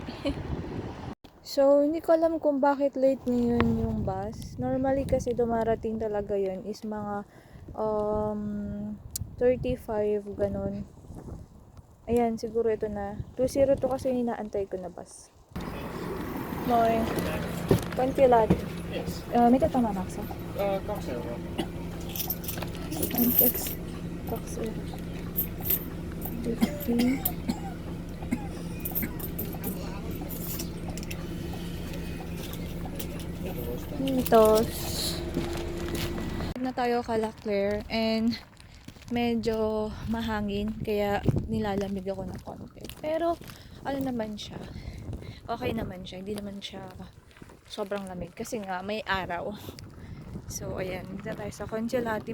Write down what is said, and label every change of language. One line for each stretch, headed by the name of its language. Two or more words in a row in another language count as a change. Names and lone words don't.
Filipino: So, hindi ko alam kung bakit late ngayon yung bus. Normally kasi dumarating talaga yun is mga 35, ganun. Ayan, siguro ito na. 202 kasi inaantay ko na bus. Noy. Kontilat.
English: Yes.
Finnish: Mitä tämä maksaa? 2 euroa. Anteeksi. 2 euroa. 50. Mitos.
Filipino: Na tayo kala Claire and medyo mahangin kaya nilalamig ako ng konti. Pero ano naman siya? Okay naman siya. Hindi naman siya sobrang lamig kasi nga may araw. So ayan, dito tayo sa Congelati.